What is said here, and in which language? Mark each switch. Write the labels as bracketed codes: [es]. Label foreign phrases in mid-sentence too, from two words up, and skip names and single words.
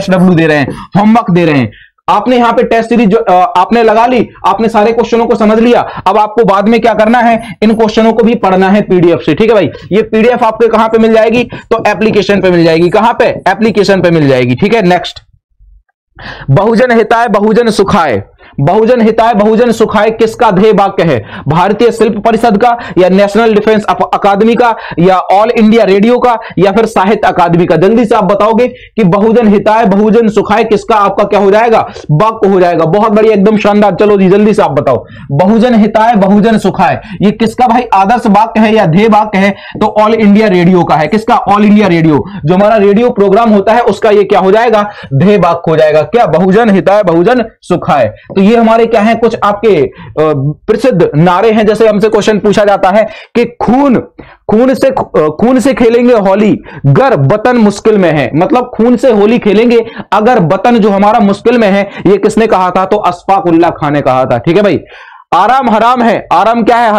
[hi] SW दे रहे हैं, होमवर्क दे रहे हैं। आपने यहां पे [en] test series [hi] आपने लगा ली, आपने सारे क्वेश्चनों को समझ लिया। अब आपको बाद में क्या करना है? इन क्वेश्चनों को भी पढ़ना है पीडीएफ से, ठीक है भाई? ये पीडीएफ आपके कहां पे मिल जाएगी? तो एप्लीकेशन पे मिल जाएगी। कहां पे? एप्लीकेशन पे मिल जाएगी, ठीक है? नेक्स्ट, [sa] बहुजन हिताय बहुजन सुखाय। बहुजन हिताय बहुजन सुखाय [hi] किसका ध्येय वाक्य है? भारतीय शिल्प परिषद का, या नेशनल डिफेंस अकादमी का, या ऑल इंडिया रेडियो का, या फिर साहित्य अकादमी का? जल्दी से आप बताओगे कि [sa] बहुजन हिताय बहुजन सुखाय [hi] किसका आपका क्या हो जाएगा? वाक्य हो जाएगा। बहुत बढ़िया, एकदम शानदार। चलो जी, जल्दी से आप बताओ। [sa] बहुजन हिताय बहुजन सुखाय [hi] ये किसका भाई आदर्श वाक्य है या ध्येय वाक्य है? तो ऑल इंडिया रेडियो का है। किसका? ऑल इंडिया रेडियो, जो हमारा रेडियो प्रोग्राम होता है उसका ये क्या हो जाएगा? ध्येय वाक्य हो जाएगा। क्या? [sa] बहुजन हिताय बहुजन सुखाय। [hi] तो ये हमारे क्या है? कुछ आपके प्रसिद्ध नारे हैं। जैसे हमसे क्वेश्चन पूछा जाता है कि खून से खेलेंगे होली गर वतन मुश्किल में है। मतलब खून से होली खेलेंगे अगर वतन जो हमारा मुश्किल में है। ये किसने कहा था? तो अशफाक उल्लाह खान ने कहा था, ठीक है भाई? आराम हराम है, आराम क्या है?